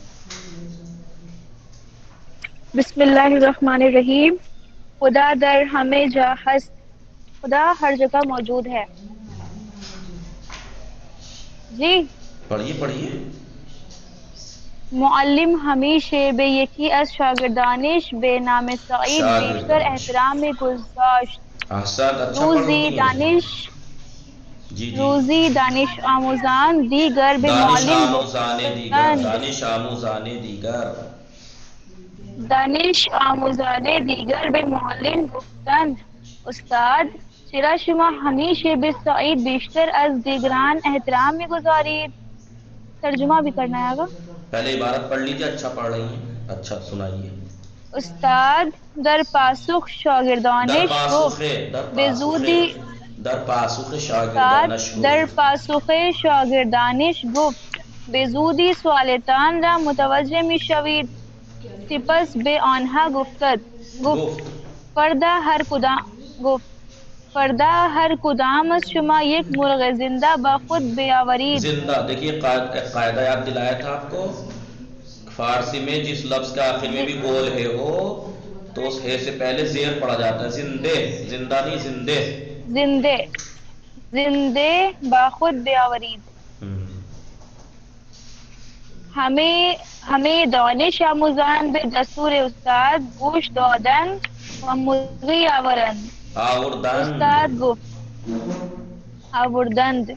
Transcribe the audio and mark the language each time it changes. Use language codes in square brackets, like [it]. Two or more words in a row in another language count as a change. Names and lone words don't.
[ar] بسم اللہ الرحمن الرحیم۔ [fa] خدا در ہمیں جا ہست، [ur] خدا ہر جگہ موجود ہے۔ جی پڑھیے پڑھیے۔ [fa] معلم ہمیشہ بے یکی از شاگردانش بے نام سعید بیشتر احترام میں گذاشت۔ [ur] احسن، اچھا پڑھ [fa] روزی [ur] رہی ہیں۔ [fa] دانش جی جی، روزی دانش آموزان دیگر بے دانش معلم آموزان دیگر، گفتند، دانش آموزان دیگر۔ دانش آموزان دیگر بے معلم گفتند، استاد چرا شما ہمیشہ بے سعید بیشتر از دیگران احترام میں گزارید۔ [ur] ترجمہ بھی کرنا ہے آگا۔ پہلے عبارت پڑھ لیجیے، اچھا پڑھ رہی ہیں، اچھا سنائیے۔ [fa] استاد در پاسخ شاگردانش گفت بے زودی، در پاسخ استاد شاگردانش در گفت، پاسخ شاگردانش گفت به زودی سوالتان را متوجه می شوید. سپس به آنها گفت فردا هر کدام از شما یک مرغ زنده با خود بیاورید. [ur] زندہ، دیکھیے قاعدہ یاد دلایا تھا آپ کو، فارسی میں جس لفظ کا آخر میں بھی گول ہے ہو تو اس ہے سے پہلے زیر پڑا جاتا ہے، زندے، زندہ نہیں زندے۔ [fa] زندے با خود بیاورید۔ ہمیں دانش آموزان به دستور استاد گوش دادند و مرغی آوردند. استاد گفت آوردند.